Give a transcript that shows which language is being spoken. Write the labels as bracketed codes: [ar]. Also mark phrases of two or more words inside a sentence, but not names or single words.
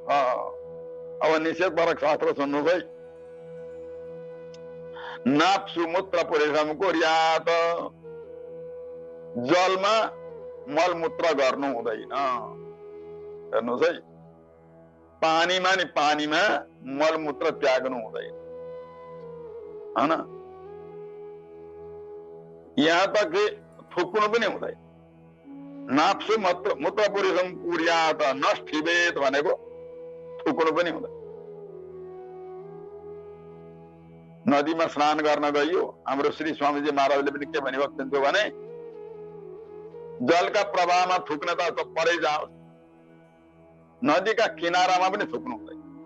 [ne] अब निषेधपरक शास्त्र सुन्नुहोस् है। [sa] नाप्सु मूत्र पुरेशम कुर्यात, [ne] जलमा मलमूत्र गर्नु हुँदैन। हेर्नुहोस् है, पानीमा नि पानीमा मलमूत्र त्याग्नु हुँदैन, हैन? [hi] यहाँ तक [ne] थुक्नु पनि हुँदैन। [sa] नाप्सु मूत्र पुरेशम कुर्यात नष्ठिवेत [ne] भनेको थुक्नु पनि हुँदैन। नदीमा स्नान गर्न गइयो, हाम्रो श्री स्वामीजी महाराजले पनि के भन्नुभएको थियो भने, जलका प्रवाहमा थुक्न त परै जाओस्, नदीका किनारामा पनि थुक्नु हुँदैन।